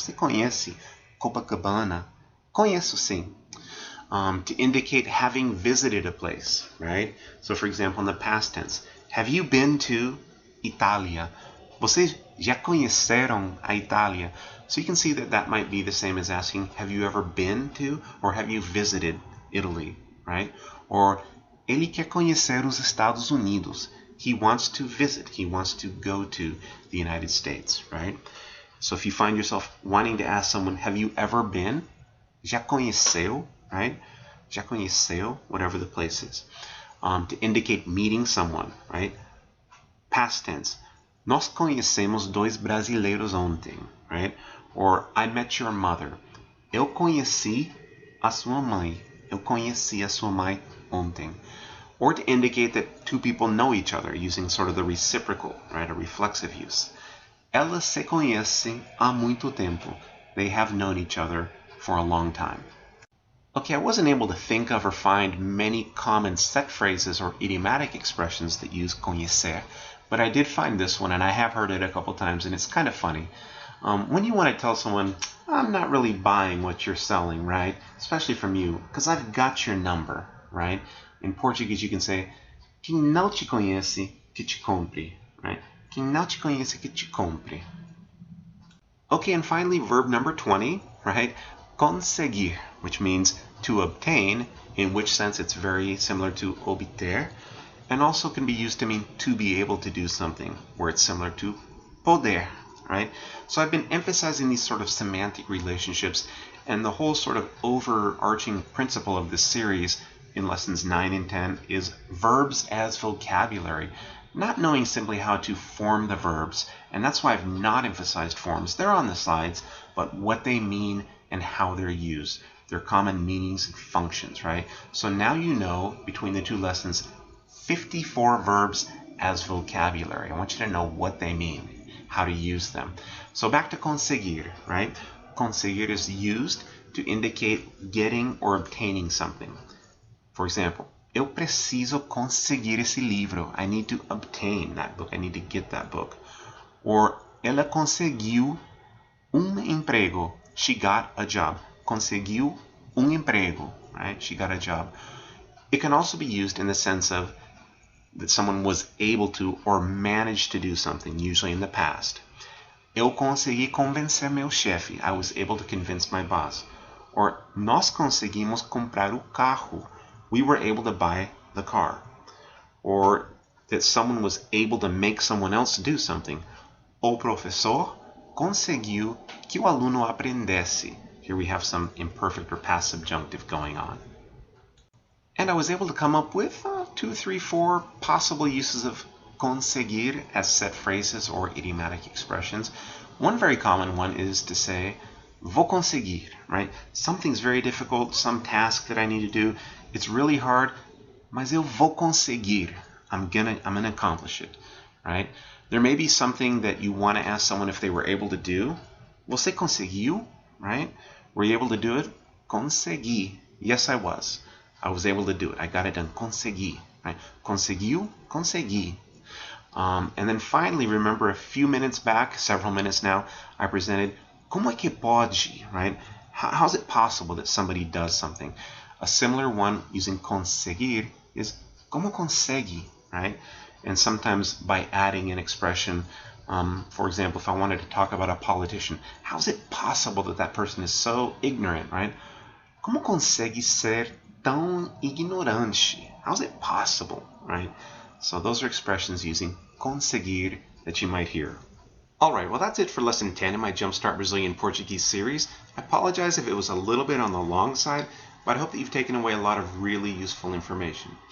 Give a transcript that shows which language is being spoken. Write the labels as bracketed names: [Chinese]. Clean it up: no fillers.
[Portuguese] Você conhece Copacabana? Conheço sim. [English] To indicate having visited a place, right? So for example, in the past tense, have you been to Itália? [Portuguese] Vocês já conheceram a Itália? [English] So you can see that that might be the same as asking, have you ever been to or have you visited Italy, right? [Portuguese] Or ele quer conhecer os Estados Unidos. [English] He wants to visit. He wants to go to the United States, right? So if you find yourself wanting to ask someone, have you ever been? [Portuguese] Já conheceu, right? Já conheceu, [English] whatever the place is. To indicate meeting someone, right? Past tense. [Portuguese] Nós conhecemos dois brasileiros ontem, right? [English] Or I met your mother. [Portuguese] Eu conheci a sua mãe. Eu conheci a sua mãe ontem. [English] Or to indicate that two people know each other using sort of the reciprocal, right? A reflexive use. [Portuguese] Elas se conhecem há muito tempo. [English] They have known each other for a long time. Okay, I wasn't able to think of or find many common set phrases or idiomatic expressions that use conhecer, but I did find this one, and I have heard it a couple times, and it's kind of funny. When you want to tell someone, I'm not really buying what you're selling, right? Especially from you, because I've got your number, right? In Portuguese, you can say, [Portuguese] quem não te conhece, que te compre, [English] right? [Portuguese] Quem não te conhece, que te compre. [English] Okay, and finally, verb number 20, right? Conseguir, which means to obtain, in which sense it's very similar to obter, and also can be used to mean to be able to do something, where it's similar to poder, right? So I've been emphasizing these sort of semantic relationships, and the whole sort of overarching principle of this series in lessons 9 and 10 is verbs as vocabulary, not knowing simply how to form the verbs, and that's why I've not emphasized forms. They're on the slides, but what they mean and how they're used, their common meanings and functions, right? So now you know, between the two lessons, 54 verbs as vocabulary. I want you to know what they mean, how to use them. So back to conseguir, right? Conseguir is used to indicate getting or obtaining something. For example, [Portuguese] eu preciso conseguir esse livro. [English] I need to obtain that book. I need to get that book. [Portuguese] Or ela conseguiu emprego. [English] She got a job. Conseguiu emprego, right? She got a job. It can also be used in the sense of that someone was able to or managed to do something, usually in the past. [Portuguese] Eu consegui convencer meu chefe. [English] I was able to convince my boss. [Portuguese] Or nós conseguimos comprar o carro. [English] We were able to buy the car. Or that someone was able to make someone else do something. [Portuguese] O professor conseguiu que o aluno aprendesse. [English] Here we have some imperfect or past subjunctive going on. And I was able to come up with 2, 3, 4 possible uses of conseguir as set phrases or idiomatic expressions. One very common one is to say, [Portuguese] vou conseguir, [English] right? Something's very difficult, some task that I need to do. It's really hard, [Portuguese] mas eu vou conseguir. [English] I'm gonna accomplish it, right? There may be something that you want to ask someone if they were able to do. [Portuguese] Você conseguiu, [English] right? Were you able to do it? [Portuguese] consegui. [English] Yes, I was. I was able to do it. I got it done. Consegui. Right? [Portuguese] Conseguiu, consegui. [English] And then finally, remember a few minutes back, several minutes now, I presented [Portuguese] como é que pode, [English] right? How is it possible that somebody does something? A similar one using conseguir is [Portuguese] como consegue, [English] right? And sometimes by adding an expression, for example, if I wanted to talk about a politician, how is it possible that that person is so ignorant, right? [Portuguese] Como consegue ser tão ignorante? [English] How is it possible, right? So those are expressions using conseguir that you might hear. Alright, well that's it for Lesson 10 in my Jumpstart Brazilian Portuguese series. I apologize if it was a little bit on the long side, but I hope that you've taken away a lot of really useful information.